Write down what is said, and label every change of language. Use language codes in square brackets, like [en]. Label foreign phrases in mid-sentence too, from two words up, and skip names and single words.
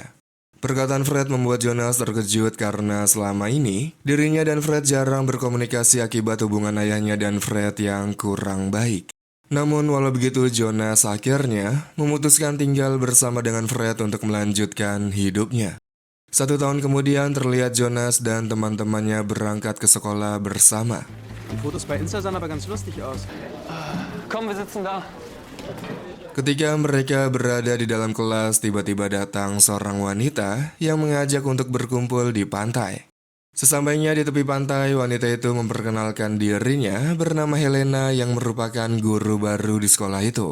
[id] Perkataan Fred membuat Jonas terkejut karena selama ini dirinya dan Fred jarang berkomunikasi akibat hubungan ayahnya dan Fred yang kurang baik. Namun walau begitu Jonas akhirnya memutuskan tinggal bersama dengan Fred untuk melanjutkan hidupnya. 1 tahun kemudian terlihat Jonas dan teman-temannya berangkat ke sekolah bersama. [de] Die Fotos bei Insta sahen aber ganz lustig aus. Komm, wir sitzen da. [id] Ketika mereka berada di dalam kelas, tiba-tiba datang seorang wanita yang mengajak untuk berkumpul di pantai. Sesampainya di tepi pantai, wanita itu memperkenalkan dirinya bernama Helena yang merupakan guru baru di sekolah itu.